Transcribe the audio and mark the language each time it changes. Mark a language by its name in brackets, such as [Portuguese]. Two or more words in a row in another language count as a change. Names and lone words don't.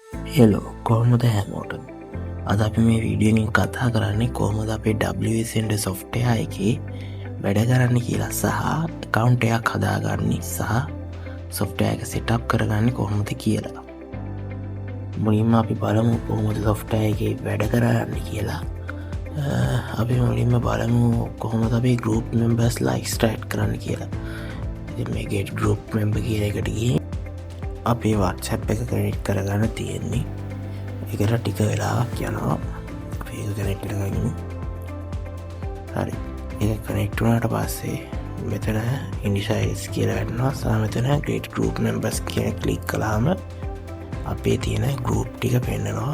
[Sinhala] හෙලෝ කොහොමද හැමෝටම අද අපි මේ වීඩියෝෙන් කතා කරන්නේ කොහොමද අපේ WSender සොෆ්ට්වෙයා එකේ වැඩ කරන්න කියලා සහ account එකක් හදාගන්නේ සහ සොෆ්ට්වෙයා එක සෙටප් කරගන්නේ කොහොමද කියලා. මුලින්ම අපි බලමු කොහොමද සොෆ්ට්වෙයා එකේ වැඩ කරන්නේ කියලා. අපි මුලින්ම බලමු කොහොමද අපි [English] group members like start [Sinhala] කරන්න කියලා. ඉතින් මේ [English] get group member [Sinhala] කියන එකට ගිහින් අපේ WhatsApp එක කනෙක්ට් කරගන්න තියෙන්නේ. ඒකට ටික වෙලාවක් යනවා. අපි ඒක කනෙක්ට් කරගනිමු. හරි. ඒක කනෙක්ට් වුණාට පස්සේ මෙතන initialize කියලා ගන්නවා. සහ මෙතන [English] create group members [Sinhala] කියන ක්ලික් කළාම අපේ තියෙන group ටික පෙන්නනවා.